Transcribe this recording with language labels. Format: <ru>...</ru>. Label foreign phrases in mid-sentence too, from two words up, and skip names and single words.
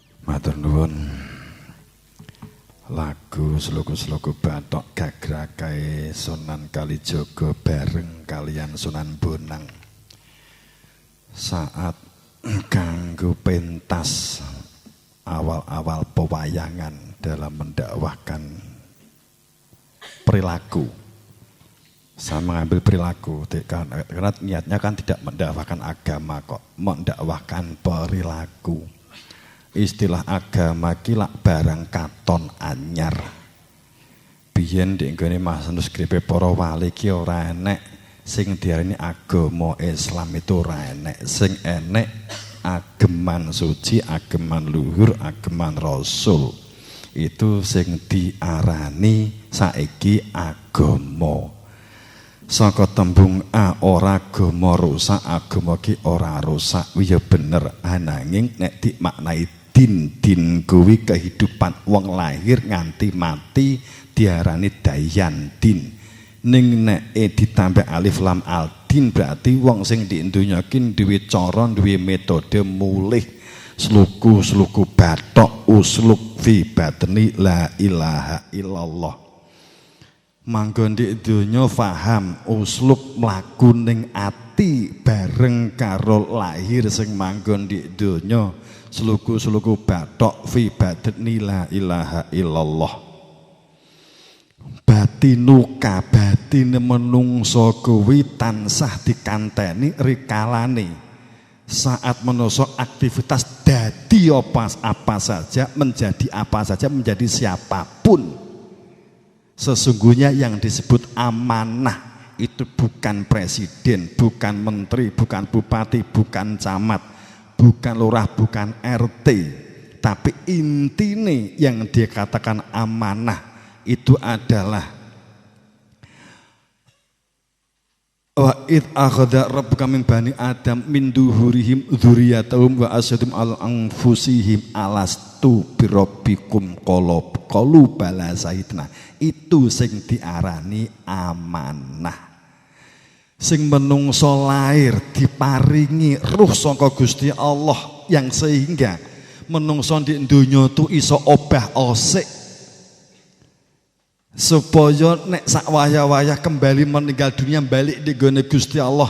<jv>Matur nuwun. Lagu Slogo-slogo Bathok gagrakae Sunan Kalijaga bareng kalian Sunan Bonang. Saat kanggo pentas awal-awal pewayangan</jv> <id>dalam mendakwahkan perilaku. Saya mengambil perilaku karena niatnya kan tidak mendakwahkan agama kok, mendakwahkan perilaku.</id> <jv>Istilah agama ki lak barang katon anyar. Biyen ndek nggone manuskrip para wali ki ora enek sing diarani agama Islam, itu ora enek. Sing enek ageman suci, ageman luhur, ageman rasul. Itu sing diarani saiki agama. Saka tembung ora agama rusak, agama ki ora rusak. Ya bener, ananging nek dimaknai din kuwi kehidupan wong lahir nganti mati diarani dayan din. Ning nek ditambah alif lam al din berarti wong sing di donya ki duwe cara, duwe metode mulih sluku bathok</jv> <ar>اسلك في بطني لا إله إلا الله.</ar> <jv>Manggon di donya faham usluk mlaku ning ati bareng karo lahir sing manggon di donya sluku bathok</jv> <ar>في بطني لا إله إلا الله.</ar> <jv>Batinuka batine menungso kuwi tansah dikanteni rikalane saat menungso aktivitas dadi apa saja,</jv> <id>menjadi apa saja, menjadi siapapun. Sesungguhnya yang disebut amanah itu bukan presiden, bukan menteri, bukan bupati, bukan camat, bukan lurah, bukan RT, tapi intine yang dikatakan amanah itu adalah</id> <ar>وإذ أخذ ربك من بني آدم من ظهورهم ذريتهم وأشهدهم على أنفسهم ألست بربكم قالوا بلى شهدنا.</ar> <jv>Itu sing diarani amanah. Sing menungso lair diparingi ruh saka Gusti Allah yang sehingga menungso di donya tu iso obah-osik supaya nek sak wayah-wayah</jv> <id>kembali meninggal dunia</id> <jv>balik di gone Gusti Allah.</jv>